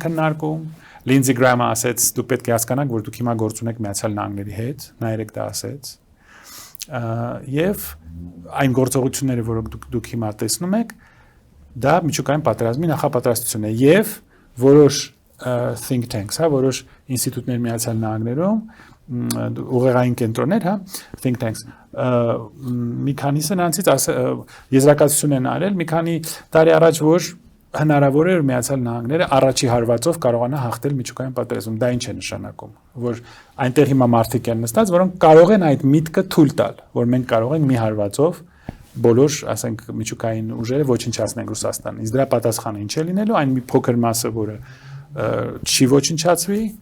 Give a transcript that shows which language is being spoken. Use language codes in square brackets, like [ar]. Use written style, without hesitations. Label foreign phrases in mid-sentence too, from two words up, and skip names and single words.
[hy] քննարկում։ Լինձի Գրամը ասեց, դուք պետք է հասկանաք, որ դուք հիմա գործ ունեք Միացյալ Նահանգների հետ, նա երեք դա ասեց։ Եվ այն գործողությունները, որոնք դուք հիմա տեսնում եք, դա միջուկային պատերազմի նախապատրաստություն է եւ որոշ [en] think tanks, [hy] որոշ ինստիտուտներ Միացյալ Նահանգներում, ուղեղային կենտրոններ, [en] think tanks, [hy] մի քանիսը նրանցից եզրակացություն են արել, մի քանի տարի առաջ, որ հնարավոր է որ Միացյալ Նահանգները առաջի հարվածով կարողանա հաղթել միջուկային պատերազմ։ Դա ինչ է նշանակում, որ այնտեղ հիմա մարդիկ են նստած, որոնք կարող են այդ միտքը թույլ տալ, որ մենք կարող ենք մի հարվածով բոլոր, ասենք, միջուկային ուժերը ոչնչացնենք Ռուսաստանին։ Իսկ դրա պատասխանը ինչ է լինելու, այն մի փոքր մասը, որը չի ոչնչացվի,